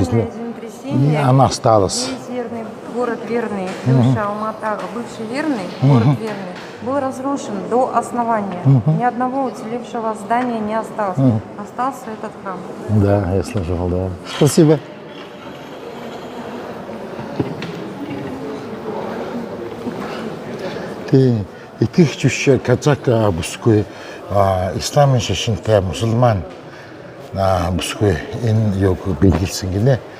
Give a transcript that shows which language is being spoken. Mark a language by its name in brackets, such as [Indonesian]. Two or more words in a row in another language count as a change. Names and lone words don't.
[Russian] землетрясение. землетрясение. Она осталась. Весь верный, город Верный, бывший Алмата, бывший Верный, город Верный, был разрушен до основания. Ни одного уцелевшего здания не осталось. Остался этот храм. Да, я слышал, да. Спасибо. [Mongolian] Тий, итгэгч биш казак бүсгүй исламын шашинтай мусульман бүсгүй энэ юг бэлгэлсэн гинэ.